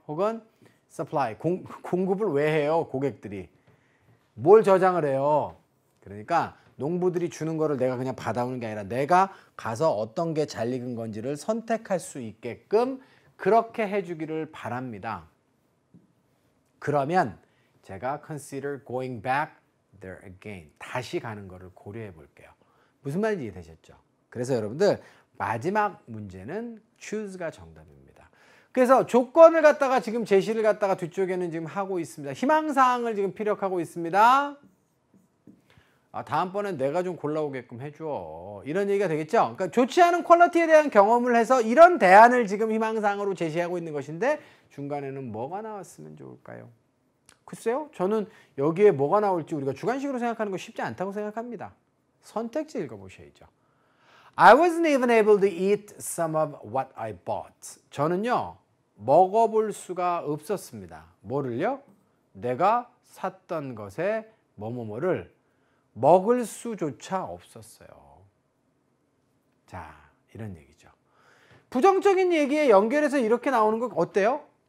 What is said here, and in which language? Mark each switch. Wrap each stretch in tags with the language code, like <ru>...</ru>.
<ko>혹은 supply, 공급을 왜 해요? 고객들이. 뭘 저장을 해요? 그러니까 농부들이 주는 거를 내가 그냥 받아오는 게 아니라 내가 가서 어떤 게 잘 익은 건지를 선택할 수 있게끔 그렇게 해주기를 바랍니다. 그러면 제가</ko> <en>consider going back there again.</en> <ko>다시 가는 거를 고려해 볼게요. 무슨 말인지 이해되셨죠? 그래서 여러분들 마지막 문제는 choose가 정답입니다. 그래서 조건을 갖다가 지금 제시를 갖다가 뒤쪽에는 지금 하고 있습니다. 희망사항을 지금 피력하고 있습니다. 다음번엔 내가 좀 골라오게끔 해줘. 이런 얘기가 되겠죠? 그러니까 좋지 않은 퀄리티에 대한 경험을 해서 이런 대안을 지금 희망사항으로 제시하고 있는 것인데 중간에는 뭐가 나왔으면 좋을까요? 글쎄요. 저는 여기에 뭐가 나올지 우리가 주관식으로 생각하는 거 쉽지 않다고 생각합니다. 선택지 읽어보셔야죠.</ko> <en>I wasn't even able to eat some of what I bought.</en> <ko>저는요. 먹어볼 수가 없었습니다. 뭐를요? 내가 샀던 것에 뭐뭐뭐를 먹을 수조차 없었어요. 자, 이런 얘기죠. 부정적인 얘기에 연결해서 이렇게 나오는 거 어때요?</ko>